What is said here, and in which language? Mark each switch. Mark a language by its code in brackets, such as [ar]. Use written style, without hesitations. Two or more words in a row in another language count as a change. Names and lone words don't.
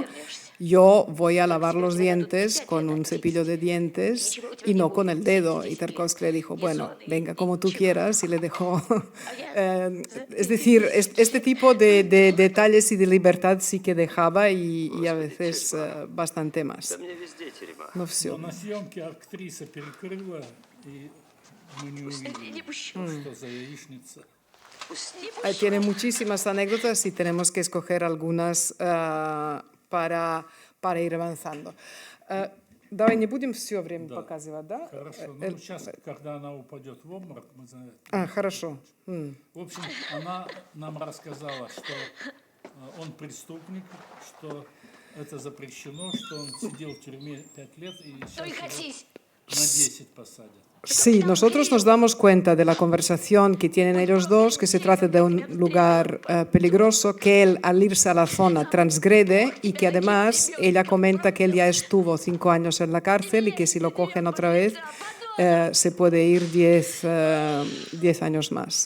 [es] Yo voy a lavar los dientes con un cepillo de dientes y no con el dedo. Y Tarkovsky le dijo, bueno, venga, como tú quieras, y le dejó. Es decir, este tipo de detalles y de libertad sí que dejaba y a veces bastante más. [ru] No все. Но на съемке актриса перекрыла, и мы не увидели, что за яичница. [es] Tiene muchísimas anécdotas y tenemos que escoger algunas para ir avanzando. [ru] Давай не будем все время показывать, да? Хорошо. Ну, сейчас, когда она упадет в обморок, мы знаем. Хорошо. В общем, она нам рассказала, что он преступник, что это запрещено, что он сидел в тюрьме 5 лет и сейчас его на 10 посадят. [es] Sí, nosotros nos damos cuenta de la conversación que tienen ellos dos, que se trata de un lugar peligroso, que él al irse a la zona transgrede y que además ella comenta que él ya estuvo 5 años en la cárcel y que si lo cogen otra vez se puede ir 10 años más.